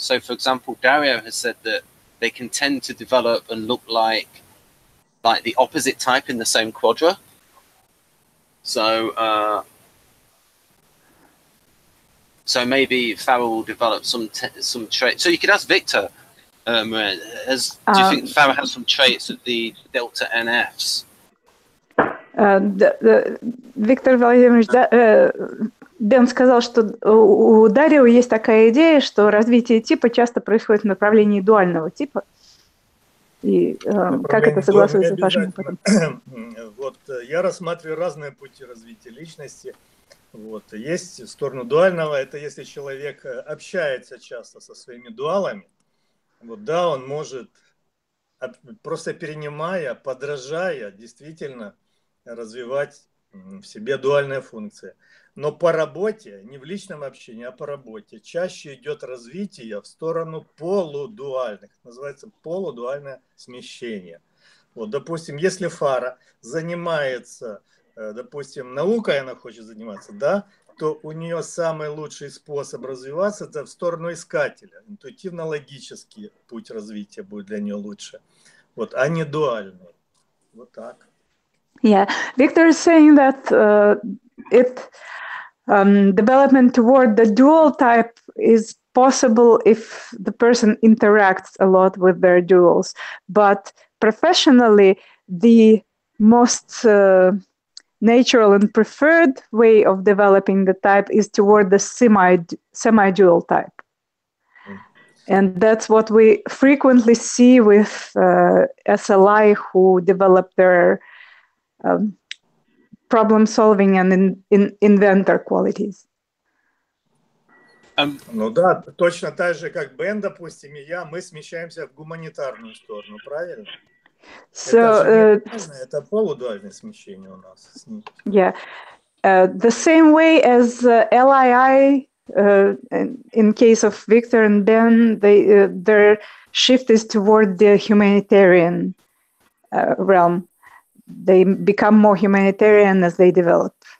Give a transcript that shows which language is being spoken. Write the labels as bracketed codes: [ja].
[en] So, for example, Dario has said that they can tend to develop and look like the opposite type in the same quadra. So, so maybe Farrah will develop some traits. So you could ask Viktor, do you think Farrah has some traits of the delta NFs? [ru] Виктор Владимирович, Дэн сказал, что у Дарио есть такая идея, что развитие типа часто происходит в направлении дуального типа. И как это согласуется с вашим опытом? Вот я рассматриваю разные пути развития личности. Вот. Есть в сторону дуального, это если человек общается часто со своими дуалами, вот, да, он может, просто перенимая, подражая, действительно развивать в себе дуальные функции. Но по работе, не в личном общении, а по работе, чаще идет развитие в сторону полудуальных. Называется полудуальное смещение. Вот, допустим, если Farrah занимается, допустим, наукой она хочет заниматься, да, то у нее самый лучший способ развиваться – это в сторону искателя. Интуитивно-логический путь развития будет для нее лучше. Вот, а не дуальный. Вот так. [en] Yeah, Viktor is saying that development toward the dual type is possible if the person interacts a lot with their duals. But professionally, the most natural and preferred way of developing the type is toward the semi-dual type. And that's what we frequently see with SLI who develop their problem solving and inventor qualities. [ru] Ну да, точно так же, как Бен, допустим, и я, мы смещаемся в гуманитарную сторону, правильно? [en] So, [ru] это полудуальное смещение у нас. [en] Yeah, the same way as LII, in case of Viktor and Ben, their shift is toward the humanitarian realm. They become more humanitarian as they develop.